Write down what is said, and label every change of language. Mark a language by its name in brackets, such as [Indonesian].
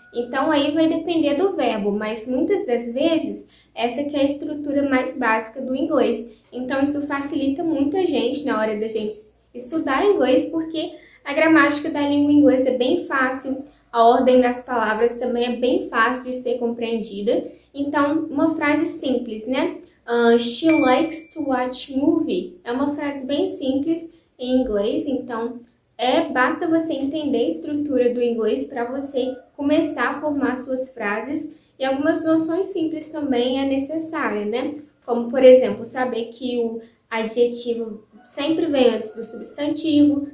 [Portuguese] Então, aí vai depender do verbo, mas muitas das vezes, essa que é a estrutura mais básica do inglês. Então, isso facilita muito a gente na hora da gente estudar inglês, porque a gramática da língua inglesa é bem fácil, a ordem das palavras também é bem fácil de ser compreendida. Então, uma frase simples, né? [English] She likes to watch movie. [Portuguese] É uma frase bem simples em inglês, então basta você entender a estrutura do inglês para você começar a formar suas frases. E algumas noções simples também é necessária, né? Como, por exemplo, saber que o adjetivo sempre vem antes do substantivo.